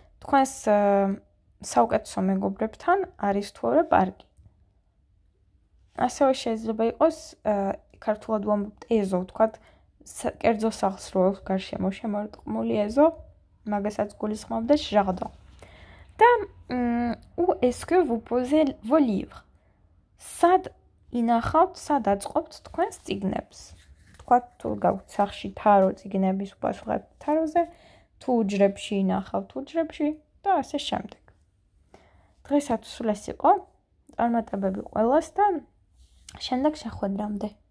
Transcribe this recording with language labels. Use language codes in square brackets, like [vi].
[ka] თქვენს საუკეთესო მეგობრებთან არის თუ არა პარკი. ასევე შეიძლება იყოს ქართულად ვამბობთ ეზო, ვთქვათ, კერძო სახსროელს გარშემო შემორტყმული ეზო, მაგასაც გულისხმობდეს jardin. [fr] და où est-ce que vous posez vos livres? [ka] სად ინახავთ, სად აწყობთ თქვენს წიგნებს? თქვათ, თუ გაქვთ სახლში თარო წიგნების უპასუხებთ თაროზე, თუ უჯრებში ინახავთ უჯრებში და ასე შემდეგ. დღესაც სულ ეს იყო. წარმატებები ყველას და შემდეგ შეხვედრამდე.